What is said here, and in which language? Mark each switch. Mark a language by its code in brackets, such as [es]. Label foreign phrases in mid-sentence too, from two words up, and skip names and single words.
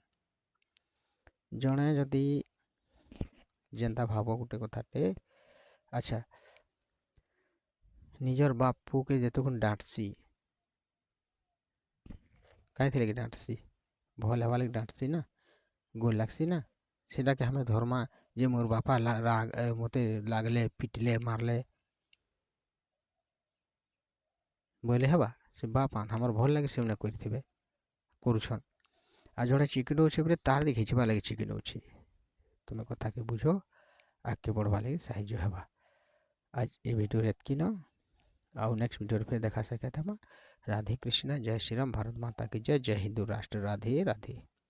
[spv] ଜଣେ ଯଦି ଯେନ୍ତା ଭାବ ଗୋଟେ କଥାଟେ ଆଚ୍ଛା ନିଜର ବାପୁକେ ଯେତେବେଳେ ଡାଣ୍ଟସି କାଇଁଥିଲେ କି ଡାଣ୍ଟସି ଭଲ୍ ହେବା ଲାଗି ଡାଣ୍ଟସି ନା ଗୋଲ୍ ଲାଗ୍ସି ନା ସେଟାକେ ଆମେ ଧର୍ମା ଯେ ମୋର୍ ବାପା ମତେ ଲାଗଲେ ପିଟିଲେ ମାରଲେ ବୋଇଲେ ହେବା ସେ ବାପା ଆମର ଭଲ୍ ଲାଗି ସେମାନେ କରିଥିବେ କରୁଛନ୍। ଆଉ ଜଣେ ଚିକେନ୍ ଅଛି ବୋଲେ ତାର ଦେଖି ଖିଚିବା ଲାଗି ଚିକେନ୍ ଅଛି ତୁମେ କଥାକେ ବୁଝ ଆଗକେ ବଢ଼ବା ଲାଗି ସାହାଯ୍ୟ ହେବା। ଆଜ ଏ ଭିଡ଼ିଓରେ ଏତ୍କି ନ ଆଉ ନେକ୍ସଟ ଭିଡ଼ିଓରେ ଫେर ଦେଖା ସାକ୍ଷାତ ହେବା। [hi] राधे कृष्ण, जय श्री राम, भारत माता की जय, जय हिंदू राष्ट्र, राधे राधे।